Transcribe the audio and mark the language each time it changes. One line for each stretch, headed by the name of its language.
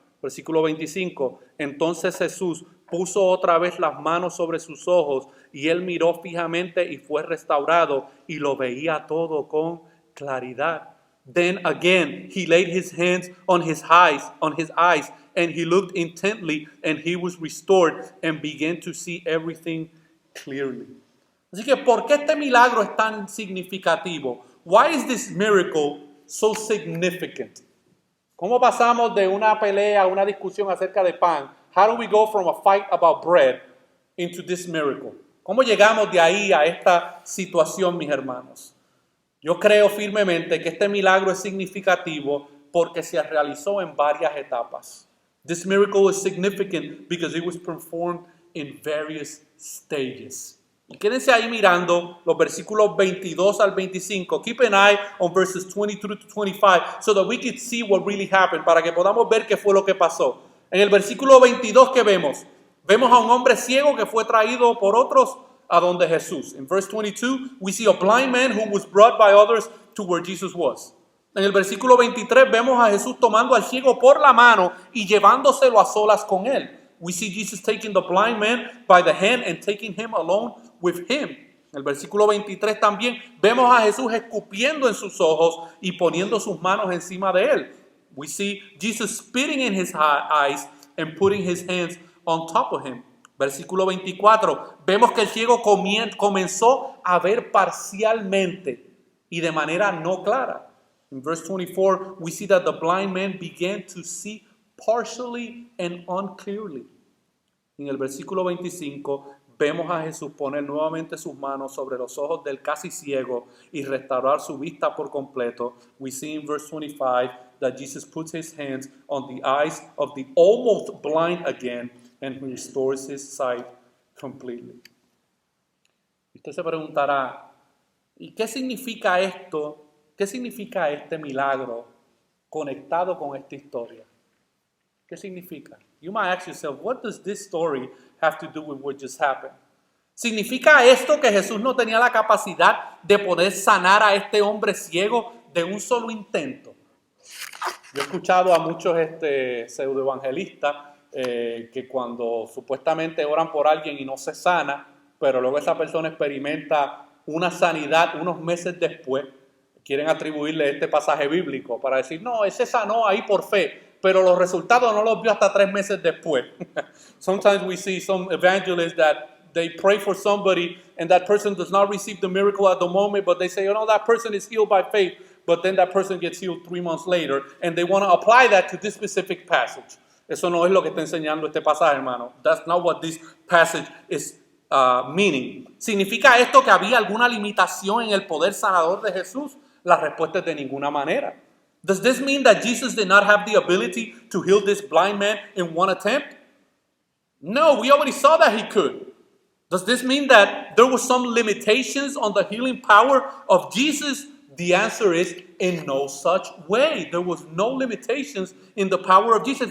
Spanish: Versículo 25, entonces Jesús puso otra vez las manos sobre sus ojos y él miró fijamente y fue restaurado y lo veía todo con claridad.
English: Then again he laid his hands on his eyes, and he looked intently, and he was restored and began to see everything clearly.
Spanish: Así que, ¿por qué este milagro es tan significativo?
English: Why is this miracle so significant?
Spanish: ¿Cómo pasamos de una pelea a una discusión acerca de pan?
English: How do we go from a fight about bread into this miracle?
Spanish: ¿Cómo llegamos de ahí a esta situación, mis hermanos? Yo creo firmemente que este milagro es significativo porque se realizó en varias etapas.
English: This miracle is significant because it was performed in various stages.
Spanish: Y quédense ahí mirando los versículos 22 al 25.
English: Keep an eye on verses 22 to 25 so that we can see what really happened,
Spanish: para que podamos ver qué fue lo que pasó. En el versículo 22 que vemos a un hombre ciego que fue traído por otros a donde Jesús.
English: In verse 22, we see a blind man who was brought by others to where Jesus was.
Spanish: En el versículo 23 vemos a Jesús tomando al ciego por la mano y llevándoselo a solas con él.
English: We see Jesus taking the blind man by the hand and taking him alone with him.
Spanish: En el versículo 23 también vemos a Jesús escupiendo en sus ojos y poniendo sus manos encima de él.
English: We see Jesus spitting in his eyes and putting his hands on top of him.
Spanish: Versículo 24, vemos que el ciego comenzó a ver parcialmente y de manera no clara.
English: In verse 24, we see that the blind man began to see partially and unclearly.
Spanish: En el versículo 25, vemos a Jesús poner nuevamente sus manos sobre los ojos del casi ciego y restaurar su vista por completo.
English: We see in verse 25 that Jesus puts his hands on the eyes of the almost blind again and restores his sight completely.
Spanish: Usted se preguntará, ¿y qué significa esto? ¿Qué significa este milagro conectado con esta historia? ¿Qué significa?
English: You might ask yourself, what does this story have to do with what just happened?
Spanish: ¿Significa esto que Jesús no tenía la capacidad de poder sanar a este hombre ciego de un solo intento? Yo he escuchado a muchos pseudoevangelistas que cuando supuestamente oran por alguien y no se sana, pero luego esa persona experimenta una sanidad unos meses después, quieren atribuirle este pasaje bíblico para decir, no, ese sanó ahí por fe, pero los resultados no los vio hasta 3 meses después.
English: Sometimes we see some evangelists that they pray for somebody and that person does not receive the miracle at the moment, but they say, that person is healed by faith, but then that person gets healed 3 months later, and they want to apply that to this specific passage.
Spanish: Eso no es lo que está enseñando este pasaje, hermano.
English: That's not what this passage is meaning.
Spanish: ¿Significa esto que había alguna limitación en el poder sanador de Jesús? La respuesta es de ninguna manera.
English: Does this mean that Jesus did not have the ability to heal this blind man in one attempt? No, we already saw that he could. Does this mean that there were some limitations on the healing power of Jesus? The answer is in no such way. There was no limitations in the power of Jesus.